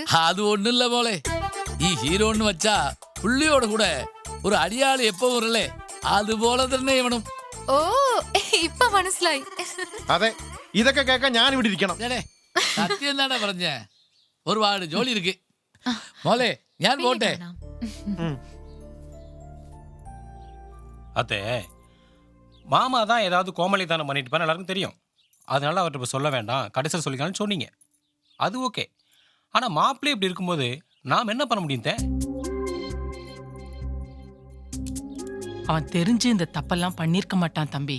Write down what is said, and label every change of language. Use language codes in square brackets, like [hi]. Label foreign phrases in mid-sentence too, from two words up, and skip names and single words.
[ml] അതുകൊണ്ടില്ല മോളെ, ഈ ഹീറോന്ന് വെച്ചാ പുള്ളിയോട് കൂടെ ഒരു അടിയാളി എപ്പോ വരല്ലേ, അതുപോലെ തന്നെ ഇവനും. ഓ ഇപ്പൊ മനസ്സിലായി. അതെ, ഇതൊക്കെ കേൾക്കാൻ ഞാൻ ഇവിടെ ഇരിക്കണം. സത്യം എന്താടാ പറഞ്ഞേ, ഒരുപാട് ജോലി ഇരിക്ക് മോളെ, ഞാൻ പോട്ടെ. [ta] அத்தே மாமா தான் ஏதாவது கோமளிதானம் பண்ணிட்டு போனா எல்லாருக்கும் தெரியும். அதனால அவர்கிட்ட இப்போ சொல்ல வேண்டாம், கடைசியில் சொல்லிக்கலாம்னு சொன்னீங்க. அது ஓகே. ஆனால் மாப்பிள்ளை இப்படி இருக்கும்போது நாம் என்ன பண்ண முடியும்? அவன் தெரிஞ்சு இந்த தப்பெல்லாம் பண்ணியிருக்க மாட்டான் தம்பி.